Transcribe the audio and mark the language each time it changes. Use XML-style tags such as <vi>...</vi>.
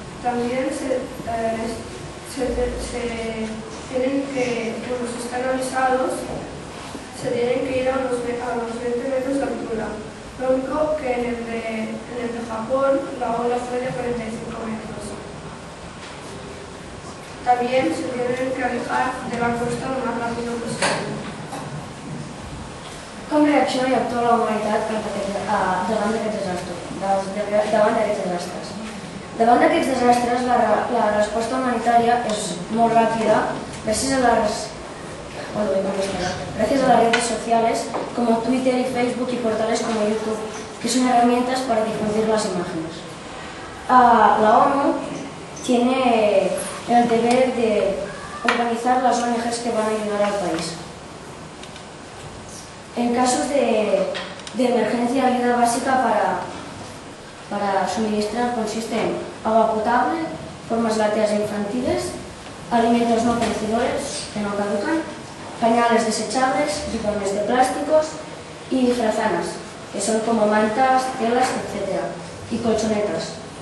<es>También se tienen que, si están avisados, se tienen que ir a los 20 metros de altura. Lo único que en el de Japón la ola fue de 45 metros. También se tienen que alejar de la costa lo más rápido posible.</es> <ca>Com reacciona i actua la humanitat davant d'aquests desastres? Davant d'aquests desastres, la resposta humanitària és molt ràpida gràcies</ca> <es>a las redes sociales como Twitter y Facebook y portales como YouTube, que son herramientas para difundir las imágenes. La ONU tiene el deber de organizar las ONGs que van a ayudar al país. En casos de emergencia, ayuda básica para suministrar consiste en agua potable, formas lácteas infantiles, alimentos no perecedores que no caducan, pañales desechables, bidones de plásticos y frazanas, que son como mantas, telas, etc. y colchonetas.</es>